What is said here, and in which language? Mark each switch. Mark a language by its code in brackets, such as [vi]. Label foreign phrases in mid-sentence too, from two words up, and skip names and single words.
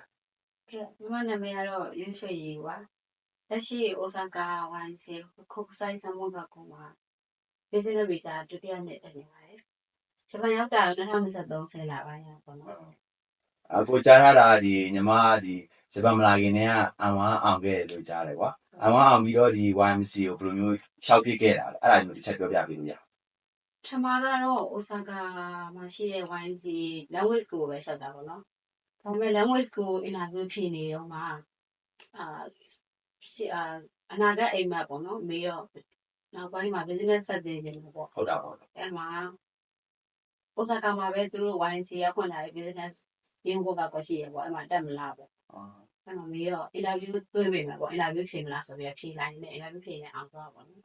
[my] ညီမနာမည်ကတော့ရွှေရွှေရီပါလက်ရှိအိုဆာကာဝိုင်းစီခုတ်ဆိုင်ဆမ်မွန်ကကိုမှာ [en] business visa [my] ဒုတိယနှစ်တက်နေပါတယ်ဂျပန်ရောက်တာ2023ဆယ်လာပိုင်းပေါ့နော် ကိုကြားထားတာဒီညီမဒီဂျပန်မလာခင်တည်းကအမ်ဝမ်အောင်ခဲ့တယ်လို့ကြားတယ်ကွာအမ်ဝမ်အောင်ပြီးတော့ဒီ YMCA ကိုဘယ်လိုမျိုးရှောက်ပြစ်ခဲ့တာလဲအဲ့ဒါမျိုးတစ်ချက်ပြောပြပေးလို့ရ ထမကတော့အိုဆာကာမှာရှိတဲ့ [en] YMCA language school [my] ပဲရှောက်တာပေါ့နော်ဒါပေမဲ့ [en] language school interview [my] ဖြစ်နေတော့မှအနာဂတ်အိမ်မက်ပေါ့နော်မေးတော့နောက်ပိုင်းမှာ business ဆက်တင်ခြင်းပေါ့ ဟုတ်တာပေါ့ အဲ့မှာအိုဆာကာမှာပဲသူတို့ YMCA ဖွင့်လာတဲ့ business ရင်းဖို့ကရှိရပေါ့အဲ့မှာတက်မလားပေါ့အဲ့မှာမေးတော့ interview သွင်းပေးမှာပေါ့ interview ဖြေမလားဆိုပြီးဖြေလိုက်နေ interview ဖြေနေအောင်သွားပေါ့နော်